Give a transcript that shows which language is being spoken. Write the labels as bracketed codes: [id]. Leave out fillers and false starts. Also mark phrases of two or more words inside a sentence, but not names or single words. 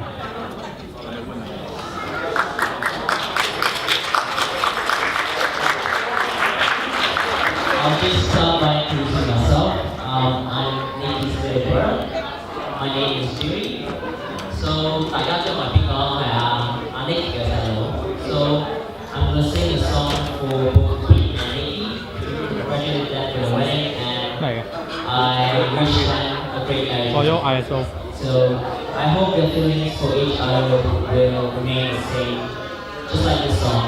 [en] I'll just start by introducing myself. I'm Nikki's little brother. My name is Jimmy. So, [yue] 大家都係邊個？係阿 Nikki 嘅細佬。 [en] So, I'm gonna sing a song for both Pete and Nikki to congratulate them for the wedding and I wish them a great marriage. So, I hope your feelings for each other will remain the same, just like this song.